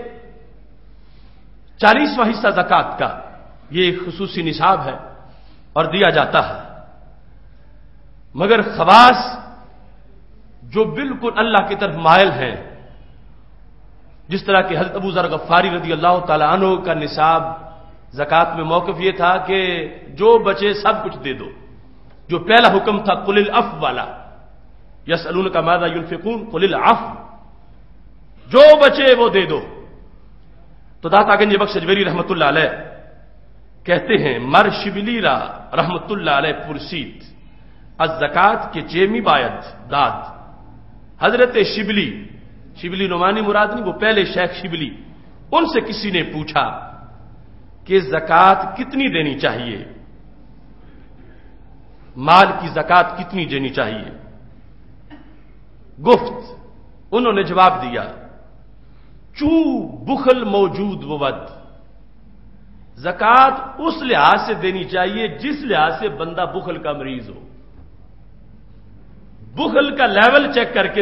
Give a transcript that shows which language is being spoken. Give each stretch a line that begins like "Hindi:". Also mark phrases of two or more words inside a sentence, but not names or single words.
Urdu: 40واں حصہ زکوٰۃ کا یہ ایک خصوصی نصاب ہے اور دیا جاتا ہے، مگر خواص جو بالکل اللہ کی طرف مائل ہیں، جس طرح کہ حضرت ابو ذر غفاری
Arabic: رضی اللہ تعالی عنہ
Urdu: کا نصاب زکوٰۃ میں موقف یہ تھا کہ جو بچے سب کچھ دے دو، جو پہلا حکم تھا
Arabic: قل العفو
Urdu: والا،
Arabic: یسألونک ماذا ينفقون قل العفو،
Urdu: جو بچے وہ دے دو۔ تو داتا گنج بخش اجمیری رحمۃ اللہ علیہ کہتے ہیں
Persian: مر شبلی را
Arabic: رحمۃ اللہ علیہ
Persian: پرسید از زکوٰۃ کے چیمی باید داد۔
Urdu: حضرت شبلی نعمانی مراد نہیں، وہ پہلے شیخ شبلی، ان سے کسی نے پوچھا کہ زکوٰۃ کتنی دینی چاہیے، مال کی زکوٰۃ کتنی دینی چاہیے؟ گفت، انہوں نے جواب دیا
Persian: چوں بخل موجود بود،
Urdu: زکوٰۃ اس لحاظ سے دینی چاہیے جس لحاظ سے بندہ بخل کا مریض ہو، بخل کا
English: level check
Urdu: کر کے